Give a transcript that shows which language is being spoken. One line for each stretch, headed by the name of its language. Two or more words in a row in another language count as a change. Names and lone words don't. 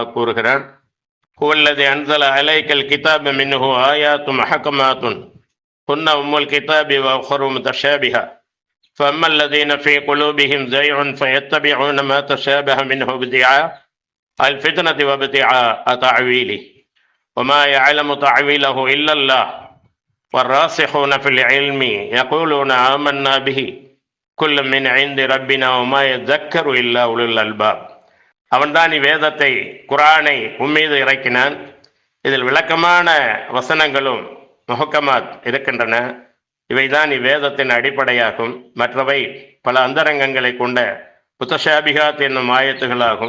Arabic: கூறுகிறான், هو الذي أنزل عليك الكتاب منه آيات محكمات هن أم الكتاب وأخر متشابهات فأما الذين في قلوبهم زيغ فيتبعون ما تشابه منه ابتغاء الفتنة وابتغاء تأويله وما يعلم تعويله إلا الله والراسخون في العلم يقولون آمنا به كل من عند ربنا وما يذكر إلا أولو الألباب.
Tamil: அவன்தான் வேதத்தை, குர்ஆனை உம்மீது இறக்கினான். இதில் விளக்கமான வசனங்களும் முஹக்கமாத் இருக்கின்றன. இவைதான் இவ்வேதத்தின் அடிப்படையாகும். மற்றவை பல அந்தரங்கங்களை கொண்ட முத்தஷாபிஹாத் என்னும் ஆயத்துகளாகும்.